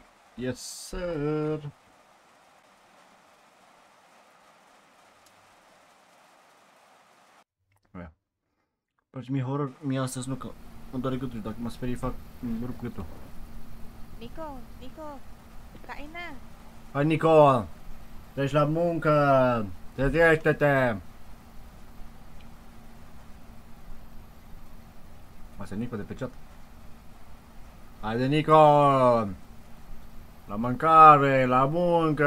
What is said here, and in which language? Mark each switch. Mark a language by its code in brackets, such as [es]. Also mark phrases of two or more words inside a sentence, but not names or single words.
[en] Yes, sir! Aia. [ro] Păi mi horror, mie astăzi nu că îmi doare gâtul, dacă mă sperii fac, îmi rup gâtul. [tl] Nico, kain na. [ro] Hai Nico! Deci la muncă! Trezește-te! Asta e Nico de pe chat. Haide Nico! La mâncare, la muncă!